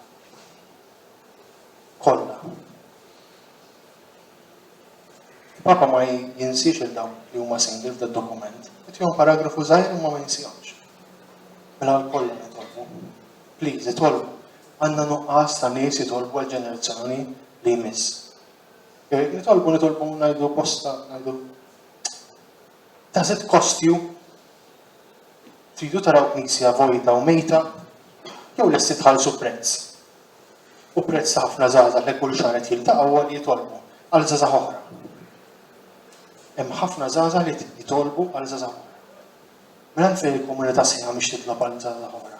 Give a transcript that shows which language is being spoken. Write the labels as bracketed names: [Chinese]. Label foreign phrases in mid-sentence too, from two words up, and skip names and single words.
[Maltese] Papa ma jinsiex il-dawn li huma single f'dad-dokument. Qed jgħum paragrafu żgħir imma ma jinsihomx. Mela l-kollha nitolbu. Please, itolbu. Għandna nuqqas ta' nies jitolbu għall-ġenerazzjoni li jmiss. Nitolbu ngħidu posta, ngħidu [English] does it cost you? [Maltese] Tridu taraw knisja vojta u mejta, jew lesti tħallsu prezz. U prezz ta' ħafna żgħażagħ li kull xahar qed jiltaqgħu li jitolbu għal żgħażagħ oħra. Hemm ħafna żgħażagħ li jitolbu għal żgħażagħ oħra. Mela fejn il-komunità sħiħa mhix titlob għal żgħażagħ oħra.